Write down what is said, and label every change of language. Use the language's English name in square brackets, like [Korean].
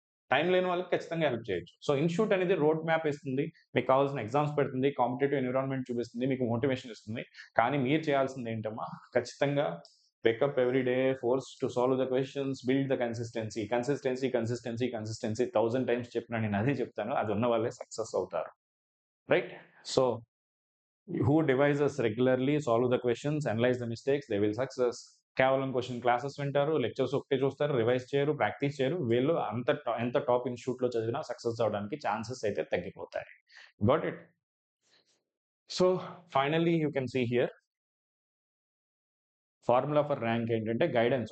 [Telugu] Time లేని వాళ్ళకి ఖచ్చితంగా హెల్ప్ చేయొచ్చు. సో ఇన్‌స్టిట్యూట్ అనేది రోడ్ మ్యాప్ ఇస్తుంది. మీకు కావాల్సిన ఎగ్జామ్స్ పెడుతుంది. కాంపిటీటివ్ ఎన్విరాన్మెంట్ చూపిస్తుంది. మీకు మోటివేషన్ ఇస్తుంది. కానీ మీరు చేయాల్సింది ఏంటమ్మా? [English] ఖచ్చితంగా wake up every day, force to solve the questions, build the consistency. [Telugu] Consistency, consistency, consistency 1000 times చెప్పినా నేను అదే చెప్తాను. అది ఉన్న వాళ్ళే సక్సెస్ అవుతారు. Right? [English] So who devises regularly, solve the questions, analyze the mistakes, they will success. [Telugu] కేవలం క్వశ్చన్ క్లాసెస్ వింటారు, లెక్చర్స్ ఒకటే చూస్తారు, రివైజ్ చేయరు, ప్రాక్టీస్ చేయరు. వీళ్ళు ఎంత టాప్ ఇన్‌స్టిట్యూట్‌లో చదివినా సక్సెస్ అవ్వడానికి ఛాన్సెస్ అయితే తగ్గిపోతాయి. Got it? [English] So finally you can see here formula for rank ఏంటంటే guidance.